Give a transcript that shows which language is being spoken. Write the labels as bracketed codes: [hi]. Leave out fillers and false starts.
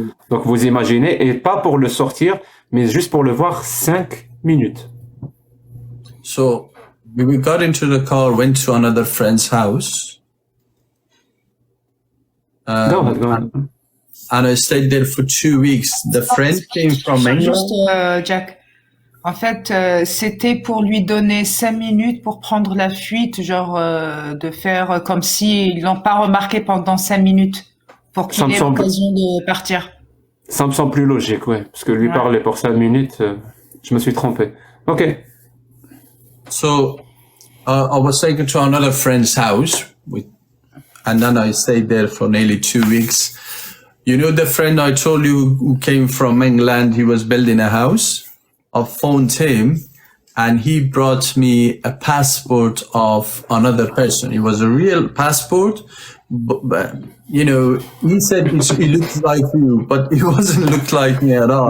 [fr] Donc, vous imaginez, et pas pour le sortir, mais juste pour le voir 5 minutes. [en] So, we got into the car, went to another friend's house. Go ahead. And I stayed there for 2 weeks. The friend came from England. [fr] Juste, Jack. En fait, c'était pour lui donner 5 minutes pour prendre la fuite, genre de faire comme s'ils l'ont pas remarqué pendant 5 minutes, pour qu'il ait l'occasion de partir. Ça me semble plus logique, ouais, parce que lui parler pour 5 minutes, je me suis trompé. Ok. [en] So, I was taken to another friend's house, and then I stayed there for nearly 2 weeks. The friend I told you who came from England, he was building a house. I phoned him, and he brought me a passport of another person. It was a real passport, but he said he looked like you, but it wasn't look like me at all.